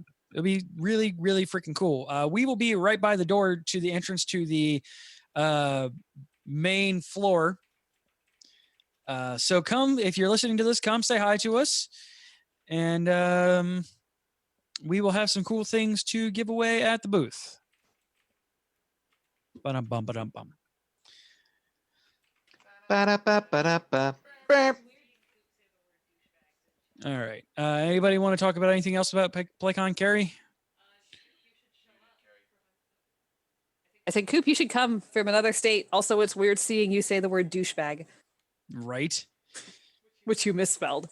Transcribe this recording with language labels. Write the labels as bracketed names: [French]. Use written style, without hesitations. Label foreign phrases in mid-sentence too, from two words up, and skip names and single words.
[English] It'll be really, really freaking cool. We will be right by the door to the entrance to the main floor. So come, if you're listening to this, come say hi to us. And we will have some cool things to give away at the booth. Ba-dum-bum, ba-dum-bum. Ba-da-ba-ba-da-ba. All right. Anybody want to talk about anything else about PlayCon, Carrie? I think, Coop, you should come from another state. Also, it's weird seeing you say the word douchebag. Right. Which you misspelled.